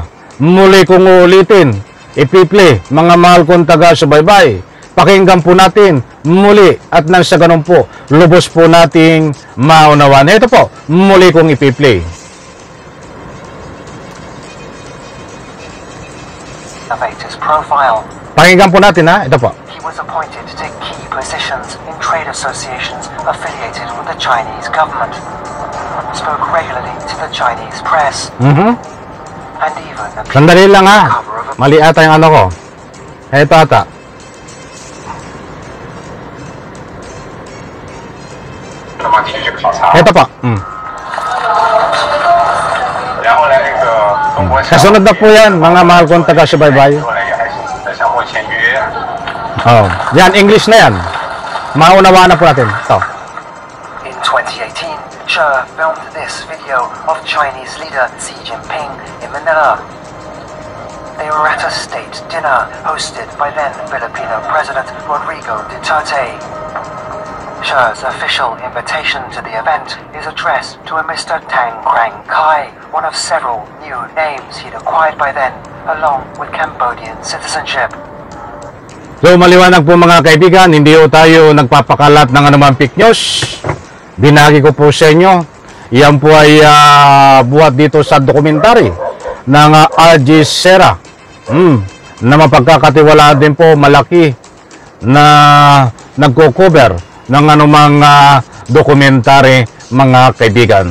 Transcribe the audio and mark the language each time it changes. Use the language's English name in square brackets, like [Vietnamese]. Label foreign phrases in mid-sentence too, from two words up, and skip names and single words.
[Filipino] Muli kong uulitin, ipiple, mga mahal kong taga-subaybay, pakinggan po natin muli at nang sa ganun po, lubos po nating maunawaan. Ito po, muli kong ipiplay. [English] Innovator's profile. [Filipino] Pakinggan po natin ha, ito po. [English] He was appointed to take key positions in trade associations affiliated with the Chinese government. Spoke regularly to the Chinese press. And even appeared [Filipino] Sandali lang [English] on the [Filipino] ha. [English] cover of a [Filipino] Mali ata yung ano ko. Ito ata. Ito po. [Chinese] 然后呢，那个中国 [Filipino] Kasunod na po yan, mga mahal kong taga-subaybay. [Chinese] 后来也还是在相互签约。 [Filipino] Oh, yan, English na yan. Maunawaan na po natin. Ito. [English] In 2018, Che filmed this video of Chinese leader Xi Jinping in Manila. They were at a state dinner hosted by then Filipino President Rodrigo Duterte. Che's official invitation to the event is addressed to a Mr. Tang Krang Kai, one of several new names he'd acquired by then, along with Cambodian citizenship. [Filipino] So maliwanag po mga kaibigan, hindi po tayo nagpapakalat ng anumang [English] fake news. [Filipino] Binagi ko po sa inyo. Yan po ay buhat dito sa dokumentary ng Al Jazeera. Na mapagkakatiwalaan din po, malaki na nagko-cover ng anumang dokumentary mga kaibigan.